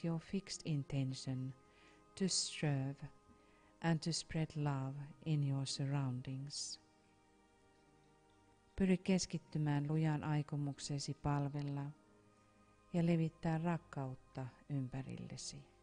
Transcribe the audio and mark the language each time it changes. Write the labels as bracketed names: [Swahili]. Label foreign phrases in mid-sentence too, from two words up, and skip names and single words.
[English] your fixed intention to serve and to spread love in your surroundings. [Finnish] Pyri keskittymään lujaan aikomuksesi palvella ja levittää rakkautta ympärillesi.